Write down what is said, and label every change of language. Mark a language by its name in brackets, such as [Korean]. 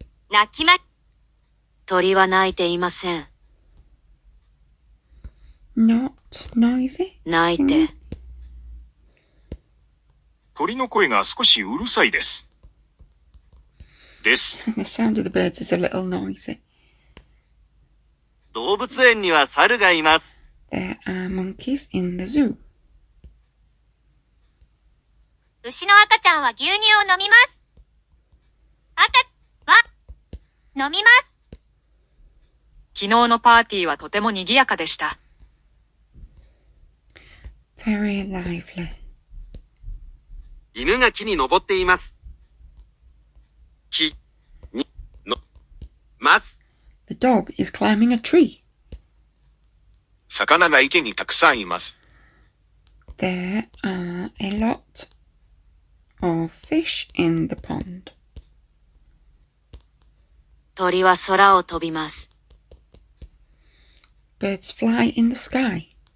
[Japanese] 泣きま、鳥は鳴いていません。 [English] Not noisy. [Japanese] 鳴いて。 [English] Singing. [Japanese] 鳥の声が少しうるさいです。です。 [English] The sound of the birds is a little noisy. [Japanese] 動物園には猿がいます。 [English] There are monkeys in the zoo. [Japanese] 牛の赤ちゃんは牛乳を飲みます。赤は飲みます。昨日のパーティーはとても賑やかでした。 [English] Very lively. [Japanese] 犬が木に登っています。木、に、の、ます。 [English] The dog is climbing a tree. [Japanese] 魚が池にたくさんいます。 [English] There are a lot of fish in the pond. [Japanese] 鳥は空を飛びます。 [English] Birds fly in the sky.